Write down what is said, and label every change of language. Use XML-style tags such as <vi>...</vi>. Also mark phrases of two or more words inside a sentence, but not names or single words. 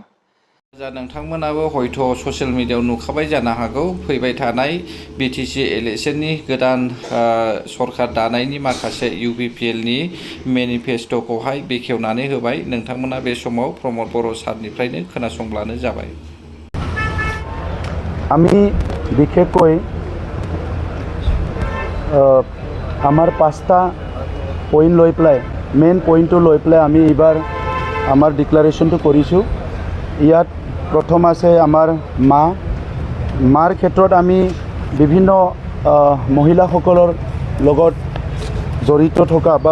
<brx>नोंथांमोनाबो हयथ' ससियेल मिडियायाव नुखाबाय जानो हागौ फैबाय थानाय बिटिसि इलेक्सननि गोदान सरकार दानायनि माखासे इउपिपिएलनि मेनिफेस्ट'खौहाय बेखेवनानै होबाय। नोंथांमोना बे समाव प्रमद बर' सारनिफ्रायनो खोनासंब्लानो जाबाय।</brx> <as>আমি বিশেষকৈ আমাৰ 5টা পইণ্ট লৈ পেলাই মেইন পইণ্টটো লৈ পেলাই আমি এইবাৰ আমাৰ ডিক্লাৰেশ্যনটো কৰিছোঁ। ইয়াত প্ৰথম আছে আমাৰ মাৰ ক্ষেত্ৰত আমি বিভিন্ন মহিলাসকলৰ লগত জড়িত থকা বা</as>